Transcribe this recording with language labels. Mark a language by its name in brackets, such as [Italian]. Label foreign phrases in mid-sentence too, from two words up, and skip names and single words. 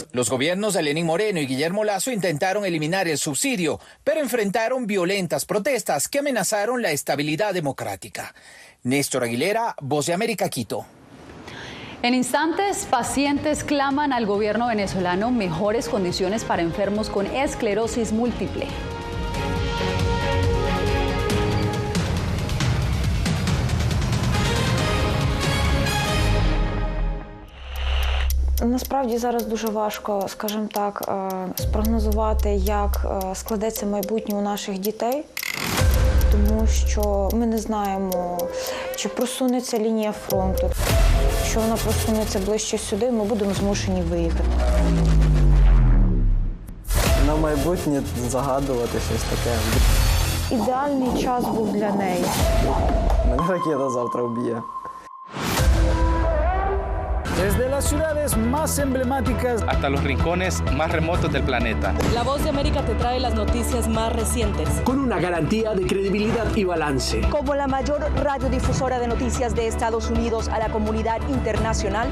[Spanish] Los gobiernos de Lenín Moreno y Guillermo Lasso intentaron eliminar el subsidio, pero enfrentaron violentas protestas que amenazaron la estabilidad democrática. Néstor Aguilera, Voz de América, Quito. En instantes, pacientes claman al gobierno venezolano mejores condiciones para enfermos con esclerosis múltiple. [Ukrainian] Насправді зараз дуже важко, скажімо так, спрогнозувати, як складеться майбутнє у наших дітей. Тому що ми не знаємо, чи просунеться лінія фронту. Якщо вона просунеться ближче сюди, ми будемо змушені виїхати. На майбутнє загадувати щось таке. Ідеальний час був для неї. Мене ракета завтра вб'є. [Spanish] Desde las ciudades más emblemáticas hasta los rincones más remotos del planeta. La Voz de América te trae las noticias más recientes. Con una garantía de credibilidad y balance. Como la mayor radiodifusora de noticias de Estados Unidos a la comunidad internacional,